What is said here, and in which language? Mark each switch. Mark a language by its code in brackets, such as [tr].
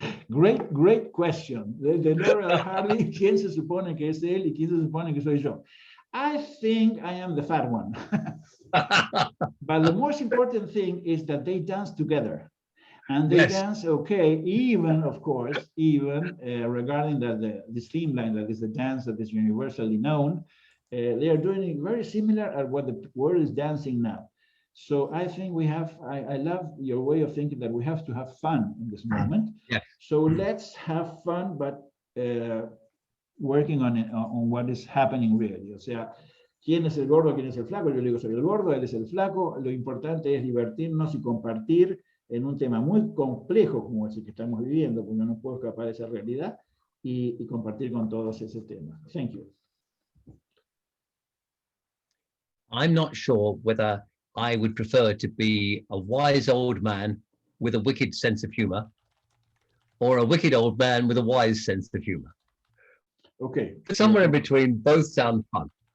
[en] Great question. [es] De Laurel and Hardy, ¿quién se supone que es él y quién se supone que soy yo? [en] I think I am the fat one. But the most important thing is that they dance together. And they dance okay, even, of course, regarding this theme line, that is the dance that is universally known, they are doing it very similar at what the world is dancing now. So I think we have, I love your way of thinking that we have to have fun in this moment. Yeah. So let's have fun, but working on what is happening really. [es] O sea, ¿quién es el gordo, quién es el flaco? Yo le digo, soy el gordo, él es el flaco. Lo importante es divertirnos y compartir en un tema muy complejo como ese que estamos viviendo, porque no puedo escapar de esa realidad, y compartir con todos ese tema. [en] Thank you. I'm not sure whether I would prefer to be a wise old man with a wicked sense of humor or a wicked old man with a wise sense of humor. Okay. Somewhere in between, both sound fun.